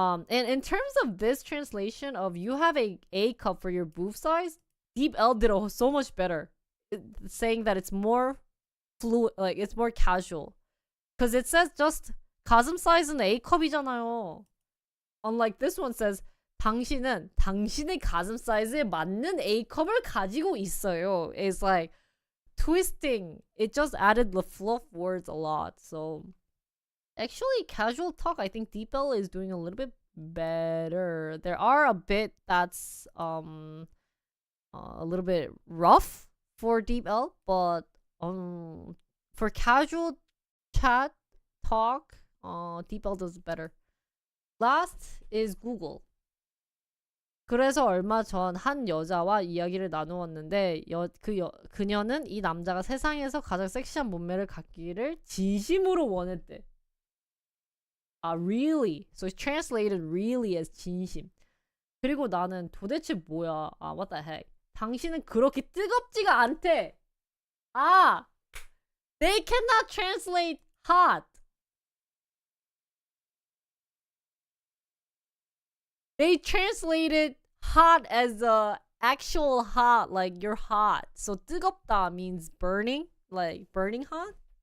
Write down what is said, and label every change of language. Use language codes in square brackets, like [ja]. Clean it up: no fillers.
[en] And in terms of this translation of you have a cup for your boob size, Deep L did so much better, saying that it's more fluid, like it's more casual, because it says just [ko] 가슴 사이즈는 A 컵이잖아요. [en] Unlike this one says [ko] 당신은 당신의 가슴 사이즈에 맞는 A 컵을 가지고 있어요. [en] It's like twisting. It just added the fluff words a lot. So actually, casual talk, I think Deep L is doing a little bit better. There are a bit that's a little bit rough for Deep L, but for casual chat talk, Deep L does better. Last is Google. [ko] 그래서 얼마 전 한 여자와 이야기를 나누었는데 그녀는 이 남자가 세상에서 가장 섹시한 몸매를 갖기를 진심으로 원했대. [en] Really? So it's translated really as 진심. [ko] 그리고 나는 도대체 뭐야? [en] What the heck? [ko] 당신은 그렇게 뜨겁지가 않대. [en] They cannot translate hot. They translated hot as the actual hot, like you're hot. So 뜨겁다 means burning, like burning hot.